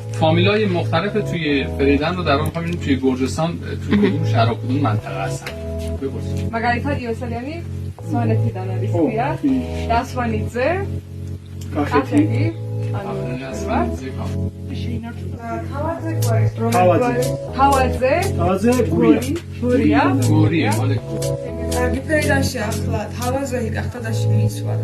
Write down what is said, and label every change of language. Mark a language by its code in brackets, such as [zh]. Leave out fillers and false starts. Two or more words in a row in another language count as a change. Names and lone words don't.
[fa] فامیلای مختلف توی فریدن رو در واقع می‌بینیم توی گرجستان توی کدوم شهر و کدوم منطقه هستن بپرسید [ka] მაგალითად იოსელიანი სვანეთიდან არის ქვია დასვანიძე კახეთი ანუ თავაძე გურია ფერიდანში ახლა თავაზე გახდა და შეიცვალა